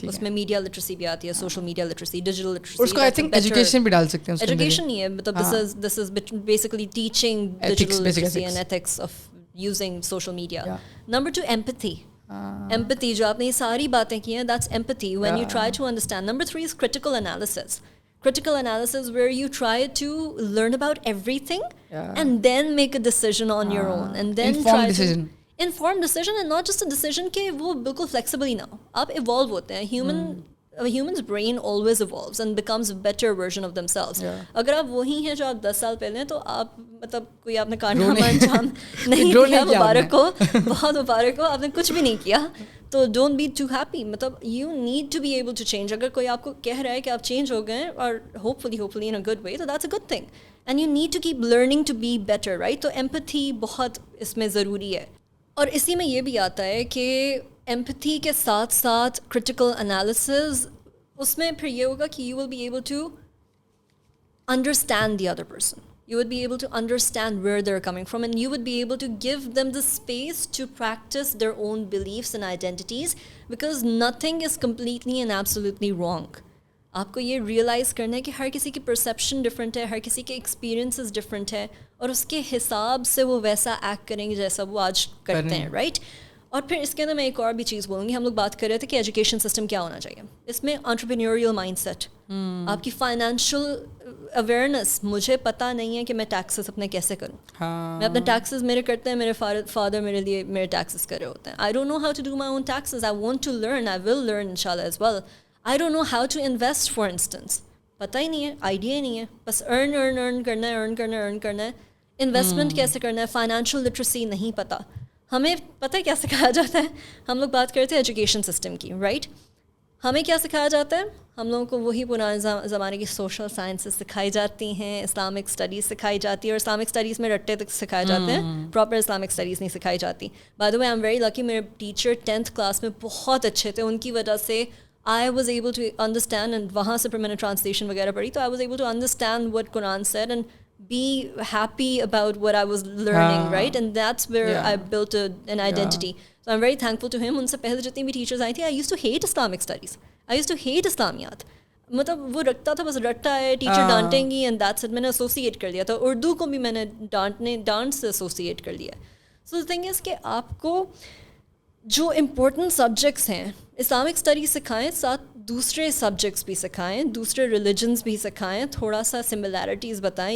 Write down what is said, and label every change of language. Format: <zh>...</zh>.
<ur>اس میں media literacy بھی آتی ہے, social media literacy, digital literacy. اس کو آئی تھنک ایجوکیشن بھی ڈال سکتے ہیں. ایجوکیشن نہیں ہے, مطلب</ur> <en>This is basically teaching digital literacy and ethics of using social media. Number 2 empathy. Empathy</en> <ur>جو آپ نے یہ ساری باتیں کی ہیں,</ur> <en>That's empathy when you try to understand. Number 3 is critical analysis. Critical analysis where you try to learn about everything and then make a decision on your own, and then informed decision and not just a decision</en> <ur>کہ وہ بالکل flexible ہی نہ ہو. آپ evolve ہوتے ہیں,</ur> <en>humans brain always evolves and becomes a better version of themselves.</en> <ur>اگر آپ وہی ہیں جو آپ 10 سال پہلے ہیں, تو آپ مطلب کوئی آپ نے کارنامہ انجام نہیں کیا, مبارک ہو, بہت مبارک ہو, آپ نے کچھ بھی نہیں کیا.</ur> <en>تو don't be too happy, مطلب you need to be able to change.</en> <ur>اگر کوئی آپ کو کہہ رہا ہے کہ آپ چینج ہو گئے اور</ur> <en>Hopefully in a good way, تو that's a good thing, and you need to keep learning to be better, right.</en> <ur>تو ایمپتھی بہت اس میں ضروری ہے. اور اسی میں یہ بھی آتا ہے کہ ایمپتھی کے ساتھ ساتھ کرٹیکل انالیسز, اس میں پھر یہ ہوگا کہ</ur> <en>You will be able to understand the other person. You would be able to understand where they're coming from, and you would be able to give them the space to practice their own beliefs and identities, because nothing is completely and absolutely wrong.</en> <ur>آپ کو یہ realise کرنا ہے کہ ہر کسی کی perception different ہے, ہر کسی کے ایکسپیرینسز ڈفرینٹ ہے, اور اس کے حساب سے وہ ویسا ایکٹ کریں گے جیسا وہ آج کرتے ہیں, رائٹ. اور پھر اس کے اندر میں ایک اور بھی چیز بولوں گی. ہم لوگ بات کر رہے تھے کہ ایجوکیشن سسٹم کیا ہونا چاہیے. اس میں انٹرپرینیوریل مائنڈ سیٹ, آپ کی فائنینشیل اویئرنیس. مجھے پتہ نہیں ہے کہ میں ٹیکسز اپنے کیسے کروں. میں اپنے ٹیکسز میرے کرتے ہیں, میرے فادر میرے لیے میرے ٹیکسز کر رہے ہوتے ہیں.</ur> <en>I don't know how to do my own taxes. I want to learn, I will learn ان شاء اللہ as well. I don't know how to invest for instance.</en> <ur>پتہ ہی نہیں ہے, آئیڈیا ہی نہیں ہے. بس ارن کرنا ہے. انویسٹمنٹ کیسے کرنا ہے, فائنینشیل لٹریسی نہیں پتہ. ہمیں پتہ ہے کیا سکھایا جاتا ہے. ہم لوگ بات کرتے ہیں ایجوکیشن سسٹم کی, رائٹ. ہمیں کیا سکھایا جاتا ہے, ہم لوگوں کو وہی پرانے زمانے کی سوشل سائنسز سکھائی جاتی ہیں, اسلامک اسٹڈیز سکھائی جاتی ہے, اور اسلامک اسٹڈیز میں رٹے تک سکھائے جاتے ہیں, پراپر اسلامک اسٹڈیز نہیں سکھائی جاتی.</ur> <en>by the way, I am very lucky,</en> <ur>میرے ٹیچر 10th کلاس میں بہت اچھے تھے. ان کی وجہ سے</ur> <en>I was able to understand, and</en> <ur>وہاں سے پھر میں نے ٹرانسلیشن وغیرہ پڑھی, تو</ur> <en>I was able to understand what Quran said and be happy about what I was learning, right? And that's where I built an identity. So I'm very thankful to him.</en> <ur>ان سے پہلے جتنی بھی teachers آئی تھیں,</ur> <en>I used to hate Islamic studies. I used to hate اسلامیات.</en> <ur>مطلب وہ رکھتا تھا بس رٹا ہے, ٹیچر ڈانٹیں گی</ur> <en>And that's it.</en> <ur>میں نے ایسوسیٹ کر لیا تھا. اردو کو بھی میں نے ڈانٹ سے ایسوسیٹ کر لیا.</ur> <en>so the thing is</en> <ur>کہ آپ کو جو امپورٹنٹ سبجیکٹس ہیں اسلامک اسٹڈیز سکھائیں, ساتھ دوسرے سبجیکٹس بھی سکھائیں, دوسرے ریلیجنس بھی سکھائیں, تھوڑا سا سملیرٹیز بتائیں.</ur>